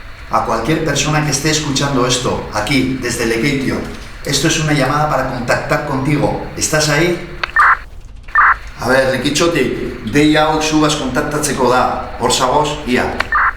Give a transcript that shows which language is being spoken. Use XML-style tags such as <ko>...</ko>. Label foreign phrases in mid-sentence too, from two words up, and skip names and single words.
<es>A cualquier persona que esté escuchando esto, aquí, desde Lekeitio, esto es una llamada para contactar contigo. ¿Estás ahí? A ver,</es> <eu>Lekitxotik, deia hau zugaz kontaktatzeko da. Hor zagoz, ia.</eu>